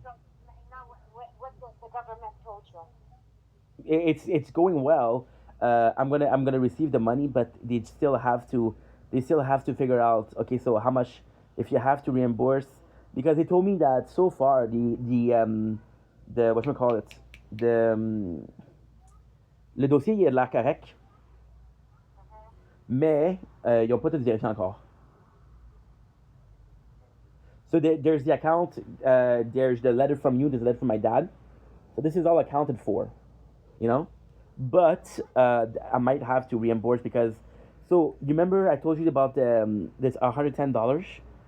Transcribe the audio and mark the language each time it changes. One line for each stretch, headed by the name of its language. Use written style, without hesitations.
English: So now, what the government told you? It's going well. I'm gonna receive the money, but they still have to figure out. Okay, so how much if you have to reimburse because they told me that so far the what call it
French: de, le dossier, il a l'air correct, mais ils n'ont pas tout vérifié encore.
English: So there's the account, there's the letter from you, there's a letter from my dad. So this is all accounted for, you know? But I might have to reimburse because, so you remember I told you about this $110?